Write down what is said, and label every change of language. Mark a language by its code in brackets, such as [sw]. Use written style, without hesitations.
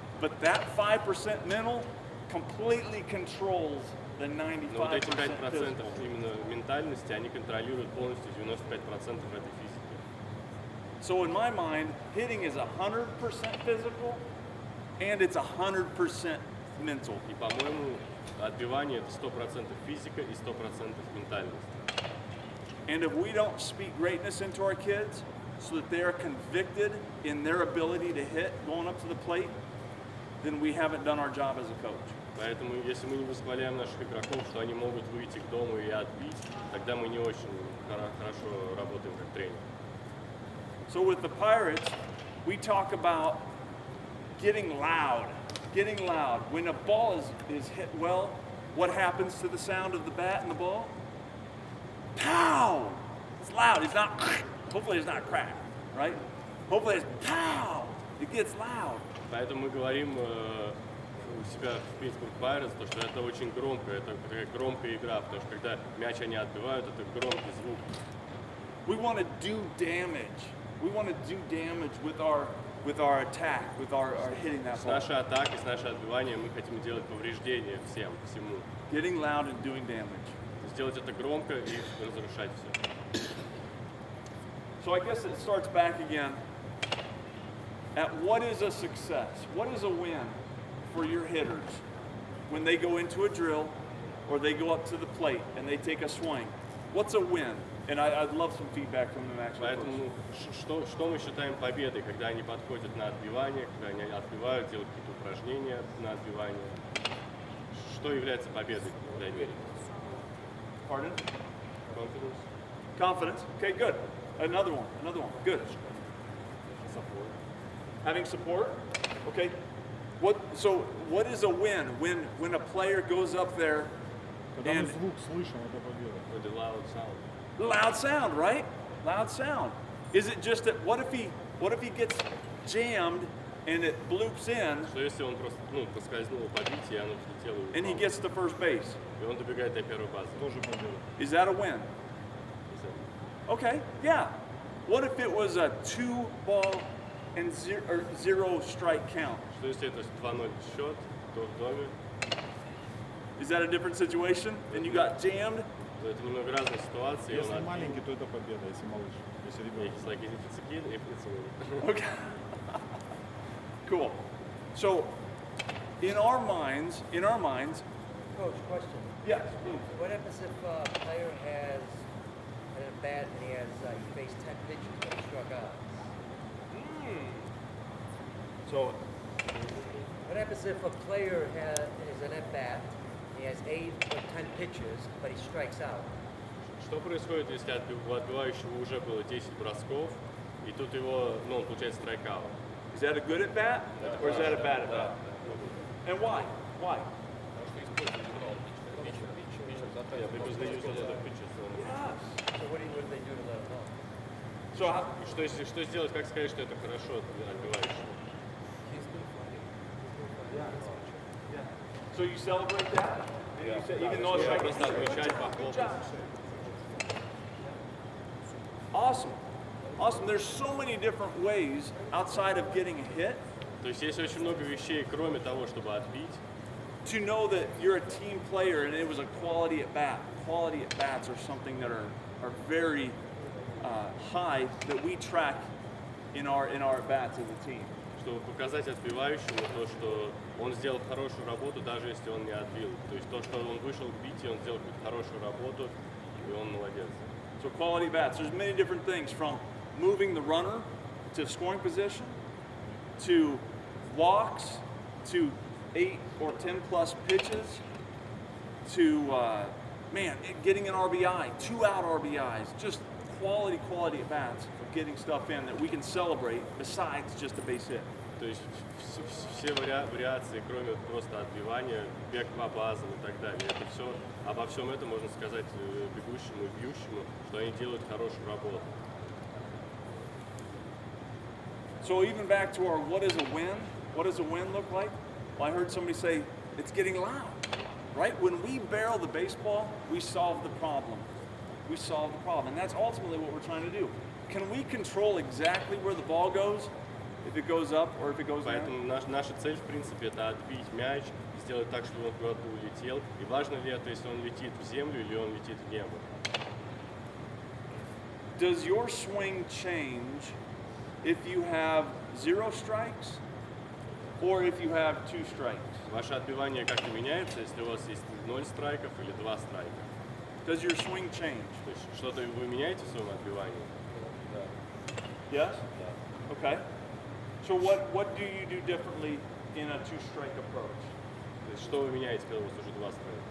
[en] But that 5% mental completely controls the 95% [ru] Но вот эти 5% [en] physical. [ru] именно ментальности, они контролируют полностью 95% этой физики. [en] So in my mind, hitting is 100% physical and it's 100% mental. [ru] И, по-моему, отбивание – это 100% физика и 100% ментальность. [en] And if we don't speak greatness into our kids so that they are convicted in their ability to hit going up to the plate, then we haven't done our job as a coach. [ru] Поэтому, если мы не восхваляем наших игроков, что они могут выйти к дому и отбить, тогда мы не очень хорошо работаем как тренер. [en] So with the Pirates, we talk about getting loud. Getting loud. When a ball is hit well, what happens to the sound of the bat and the ball? Pow! It's loud. It's not, hopefully it's not crack, right? Hopefully it's pow! It gets loud. [ru] Поэтому мы говорим у себя в Питтсбург Пайретс, что это очень громко, это такая громкая игра, потому что когда мяч они отбивают, это громкий звук. [en] We want to do damage. We want to do damage with our attack, with our hitting that [ru] С [en] ball. [ru] нашей атакой, с нашей отбиванием мы хотим делать повреждения всему. [en] Getting loud and doing damage. [ru] Сделать это громко и разрушать все. [en] So I guess it starts back again at what is a success? What is a win for your hitters when they go into a drill or they go up to the plate and they take a swing? What's a win? And I'd love some feedback from them actually. [ru] Поэтому что мы считаем победой, когда они подходят на отбивание, когда они отбивают, делают какие-то упражнения на отбивание? Что является победой для них? [en] Pardon? Confidence? Confidence. Okay, good. Another one. Good. Support. Having support. Okay. What is a win when a player goes up there [ru] Когда мы [en] and [ru] звук слышим, это победа. [en] With the loud sound. loud sound, right? Loud sound. Is it just that what if he gets jammed and it bloops in [ru] Что если он просто, проскользнул по бите, и оно взлетело и [en] and he [ru] упало? [en] gets to first base? [ru] И он добегает до первой базы. Тоже победа. [en] Is that a win? Okay, yeah. What if it was a 2-ball and zero strike count? [ru] Что если это 2-0 счет, то в доме, [en] Is that a different situation? And you got jammed? [ru] то это немного разная ситуация. и он Если отбил. маленький, то это победа, если малыш, если ребенок. [en] It's like if it's a kid, if it's a win. Okay. Cool. So, in our minds, Coach, question. yes. What happens if a player has at a bat and he faced 10 pitches but he struck out? So, What happens if a player is an at bat, he has 8 or 10 pitches, but he strikes out? [ru] Что происходит, если у отбивающего уже было 10 бросков, и тут его, он получает страйкаут? [en] is that a good at bat or is that a bad at bat? And why? Why? Yeah, because they use other pitches. So what do they do to let him know? So, how, [ru] И что сделать, как сказать, что это хорошо для отбивающего? [en] so you celebrate that? And you say, even though it's [ru] Я like, просто отмечать, похлопать. [en] Awesome. Awesome. There's so many different ways outside of getting a hit [ru] То есть есть очень много вещей, кроме того, чтобы отбить, [en] to know that you're a team player and it was a quality at bat. Quality at bats are something that are very high that we track in our at bats as a team. [ru] чтобы показать отбивающему то, что он сделал хорошую работу, даже если он не отбил. То есть то, что он вышел к бите, он сделал какую-то хорошую работу, и он молодец. [en] So quality bats. There's many different things from moving the runner to scoring position, to walks, to 8 or 10 plus pitches, to getting an RBI, 2 out RBIs, just quality at bats of getting stuff in that we can celebrate besides just a base hit. [ru] То есть все вариации, кроме просто отбивания, бег по базам и так далее. Это все, обо всем этом можно сказать бегущему и бьющему, что они делают хорошую работу. [en] So even back to our what is a win? What does a win look like? Well, I heard somebody say it's getting loud, right? When we barrel the baseball, we solve the problem. We solve the problem, and that's ultimately what we're trying to do. Can we control exactly where the ball goes? If it goes up or if it goes down? [ru] Поэтому наша цель, в принципе, это отбить мяч, сделать так, чтобы он куда-то улетел. И важно ли это, если он летит в землю или он летит в небо. [en] Does your swing change if you have 0 strikes or if you have 2 strikes? [ru] Ваше отбивание как-то меняется, если у вас есть 0 страйков или 2 страйка? [en] Does your swing change? [ru] То есть что-то вы меняете в своем отбивании? [en] Yes? Okay. So what do you do differently in a 2-strike approach? [ru] То есть что вы меняете, когда у вас уже 2 страйка?